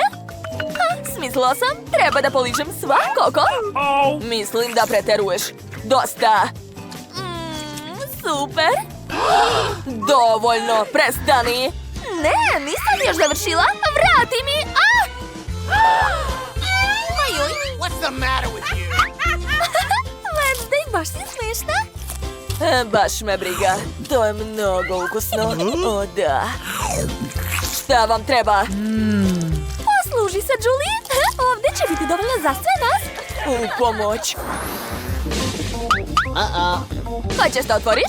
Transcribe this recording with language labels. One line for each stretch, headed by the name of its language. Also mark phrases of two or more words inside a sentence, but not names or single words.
Serbian: Smislila sam, treba da poližem svakako. Mislim da preteruješ. Dosta. Super. Dovoljno, prestani. Ne, nisam još završila. Vrati mi. Ajuj.
English: What's the matter with you?
Serbian: Wednesday, baš si smešna. Baš me briga. To je mnogo ukusno. O, da. Šta vam treba? Posluži se, Julie. Ovdje će biti dovoljno za sve nas. U pomoć. Hoćeš da otvoriš?